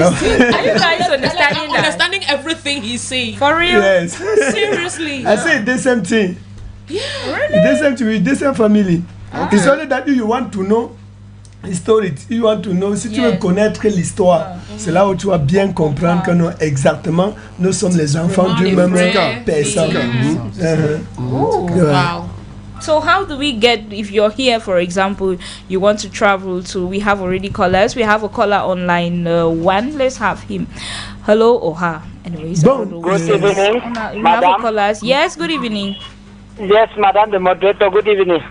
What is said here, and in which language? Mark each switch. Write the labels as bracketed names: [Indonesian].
[English] Are you guys understanding everything he's saying? For real? Yes. Seriously? I say the same thing. Yeah. Really? The same thing with the same family. It's only that you want to know l'histoire. You want to know, [French] si tu veux connaître l'histoire, c'est là où tu vas bien comprendre que nous, exactement, nous sommes les enfants d'une même personne. [English] Wow. So how do we get, if you're here, for example, you want to travel to, we have already callers. We have a caller online, one. Let's have him. Hello or her. Anyways. [French] Bon, [English] good evening, We have madam. callers. Yes, good evening. Yes, madam, the moderator, good evening.